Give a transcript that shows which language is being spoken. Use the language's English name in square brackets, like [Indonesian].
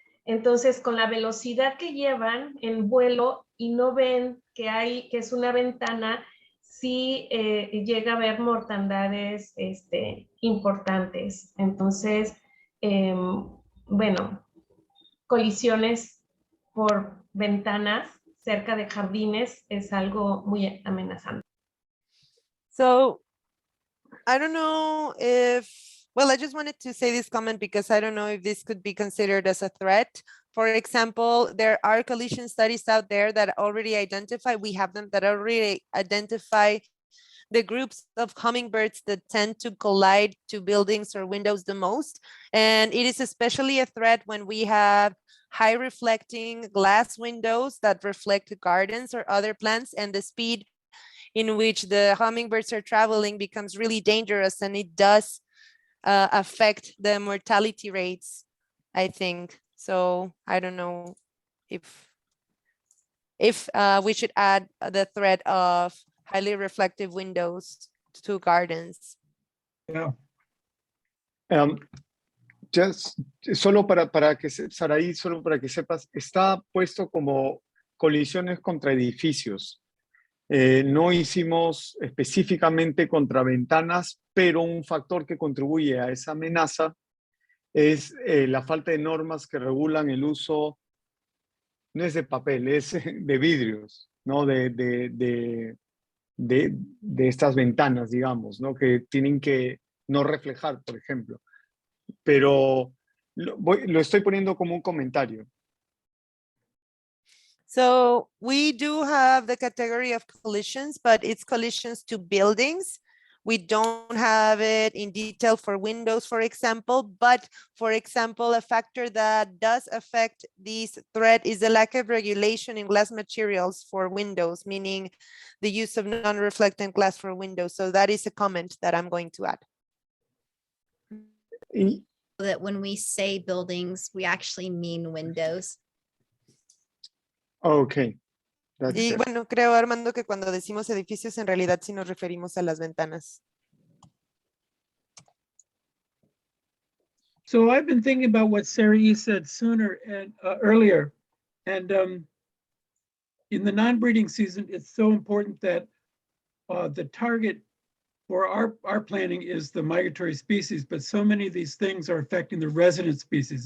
[Spanish] Entonces, con la velocidad que llevan en vuelo y no ven que es una ventana, sí llega a haber mortandades importantes. Entonces, bueno, colisiones por ventanas cerca de jardines es algo muy amenazante. [English] So I don't know if, well, I just wanted to say this comment because I don't know if this could be considered as a threat. For example, there are collision studies out there that already identify, we have them that already identify the groups of hummingbirds that tend to collide to buildings or windows the most. And it is especially a threat when we have high reflecting glass windows that reflect gardens or other plants, and the speed in which the hummingbirds are traveling becomes really dangerous, and it does affect the mortality rates, I think. So I don't know if we should add the threat of highly reflective windows to gardens. Yeah. [Spanish] Just, solo para que Saraí, solo para que sepas, está puesto como colisiones contra edificios. No hicimos específicamente contra ventanas, pero un factor que contribuye a esa amenaza es la falta de normas que regulan el uso, no es de papel, es de vidrios, ¿no? De estas ventanas, digamos, ¿no? Que tienen que no reflejar, por ejemplo. Pero lo estoy poniendo como un comentario. [English] So we do have the category of collisions, but it's collisions to buildings. We don't have it in detail for windows, for example, but for example, a factor that does affect this threat is the lack of regulation in glass materials for windows, meaning the use of non-reflectant glass for windows. So that is a comment that I'm going to add. That when we say buildings, we actually mean windows. Okay. [Spanish] Y bueno, creo, Armando, que cuando decimos edificios, en realidad sí nos referimos a las ventanas. [English] So I've been thinking about what Sarah E. said sooner and earlier. And in the non-breeding season, it's so important that the target for our planning is the migratory species, but so many of these things are affecting the resident species.